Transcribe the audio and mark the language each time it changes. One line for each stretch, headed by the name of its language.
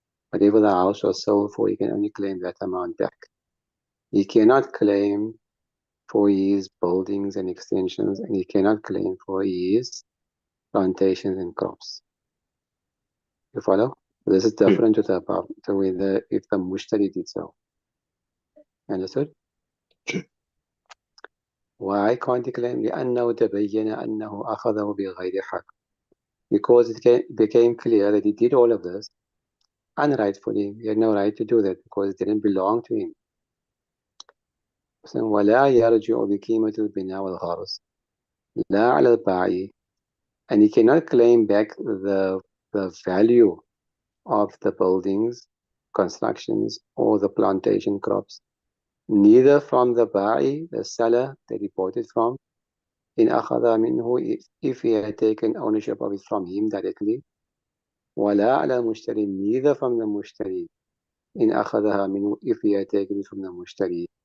English: Whatever the house was sold for, he can only claim that amount back. He cannot claim for his buildings and extensions, and he cannot claim for his plantations and crops. You follow? This is جي. different to the way if the mushtari did so. Understood? جي. Why can't he claim?
Arabic: لأنه تبين أنه أخذه بغير حق.
English: Because it became clear that he did all of this unrightfully. He had no right to do that because it didn't belong to him.
Arabic: ولا يرجع بقيمة البناء والغرس لا على البائع,
English: and he cannot claim back the value of the buildings, constructions, or the plantation crops, neither from the ba'i, the seller that he bought it from,
Arabic: in akhadha minhu,
English: if he had taken ownership of it from him directly,
Arabic: ولا على المشتري,
English: neither from the mushtari, in akhadha minhu, if he had taken it from the mushtari.